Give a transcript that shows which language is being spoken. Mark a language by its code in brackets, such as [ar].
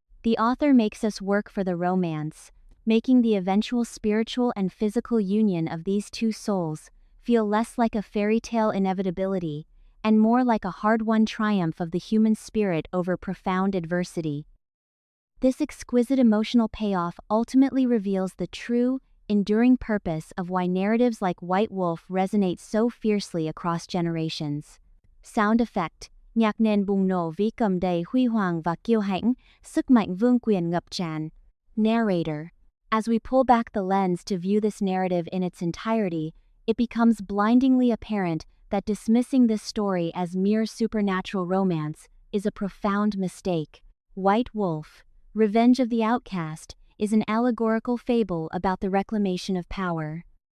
[en] The author makes us work for the romance, making the eventual spiritual and physical union of these two souls feel less like a fairy tale inevitability and more like a hard-won triumph of the human spirit over profound adversity. This exquisite emotional payoff ultimately reveals the true, enduring purpose of why narratives like White Wolf resonate so fiercely across generations. Sound effect. [vi] Nhạc nền bùng nổ vĩ cầm đầy huy hoàng và kiêu hãnh, sức mạnh vương quyền ngập tràn. [en] Narrator. As we pull back the lens to view this narrative in its entirety, it becomes blindingly apparent that dismissing this story as mere supernatural romance is a profound mistake. White Wolf, Revenge of the Outcast, is an allegorical fable about the reclamation of power.